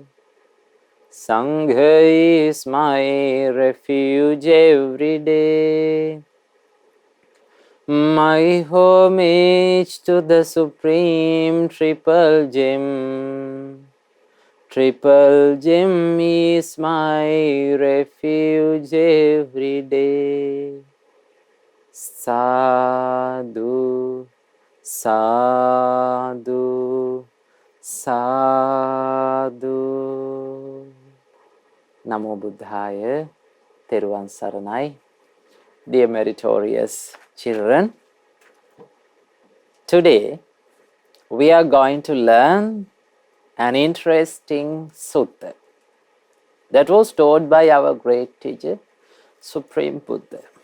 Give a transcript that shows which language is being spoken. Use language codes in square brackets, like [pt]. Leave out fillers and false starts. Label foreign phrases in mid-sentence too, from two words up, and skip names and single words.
[en] Sangha is my refuge every day. My homage to the Supreme Triple Gem. Triple gem is my refuge every day. [pi] Sadhu, sadhu, sadhu. Namo Buddhaya, [si] තෙරුවන් සරණයි. [en] Dear meritorious children, today we are going to learn an interesting sutta that was taught by our great teacher, Supreme Buddha.